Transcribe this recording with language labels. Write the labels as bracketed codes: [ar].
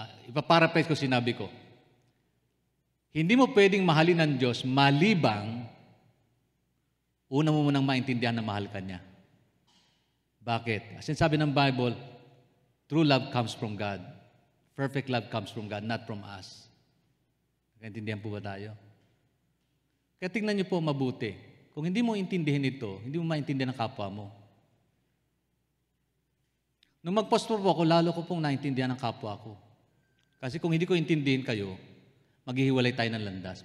[tl] Ipaparaphrase ko sinabi ko. Hindi mo pwedeng mahalin ng Diyos malibang una mo munang maintindihan na mahal ka niya. Bakit? As in sabi ng Bible, [en] true love comes from God. Perfect love comes from God, not from us. [tl] Naintindihan po ba tayo? Kaya tingnan niyo po mabuti. Kung hindi mo intindihin ito, hindi mo maintindihan ang kapwa mo. Nung mag-pastor po ako, lalo ko pong naintindihan ang kapwa ko. Kasi kung hindi ko intindihin kayo, maghihiwalay tayo ng landas.